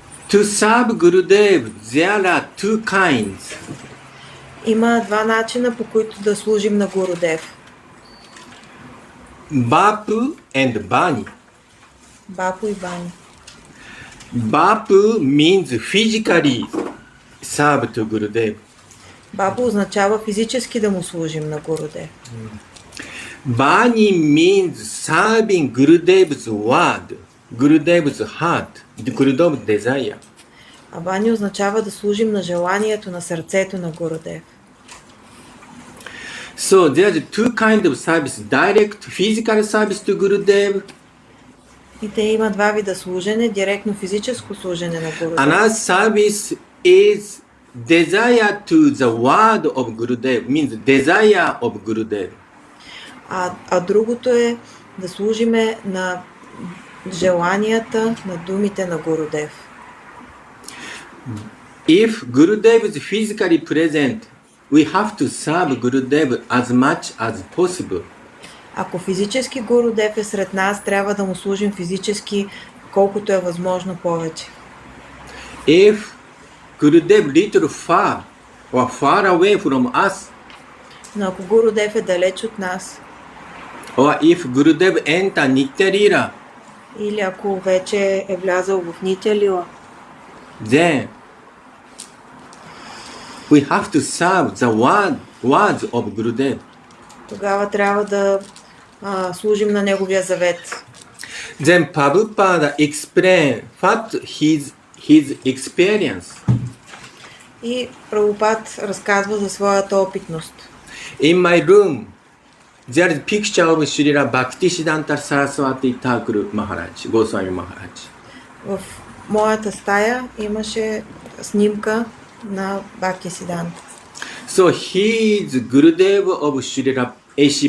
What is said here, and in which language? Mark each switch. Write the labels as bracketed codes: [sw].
[en] To serve Gurudev, there are two kinds. [bg] Има два начина, по които да служим на Гурудев. [en] Bapu and Bani. [bg] Бапу и Бани. [en] Bapu means physically serve to Gurudev. [bg] Бапу означава физически да му служим на Гурудев. [en] Bani means serving Gurudev's word, Gurudev's heart, Gurudev's desire. [bg] А Бани означава да служим на желанието, на сърцето на Гурудев. [en] So there's two kinds of service, direct physical service to Gurudev. [bg] И те има два вида служене, директно физическо служене на Гурудев. [en] Another service is desire to the word of Gurudev means desire of Gurudev. [bg] А другото е да служиме на желанията, на думите на Гурудев. [en] If Gurudev is physically present, we have to serve Gurudev as much as possible. [bg] Ако физически Гурудев е сред нас, трябва да му служим физически колкото е възможно повече. [en] If Gurudev little far or far away from us, [bg] Но ако Гурудев е далеч от нас, [en] or if Gurudev enter Nitya Lila, [bg] или ако вече е влязъл в Нитя Лила, [en] then we have to serve the words of Gurudev. [bg] тогава трябва да служим на неговия завет. [en] Then Prabhupada explain what his experience. [bg] И Прабхупад разказва за своята опитност. [en] In my room, there is picture of Srila Bhaktisiddhanta Saraswati Thakur Maharaj, Goswami Maharaj. [bg] В моята стая имаше снимка на Бхактисиданта. [en] So he is Gurudev of Srila A.C.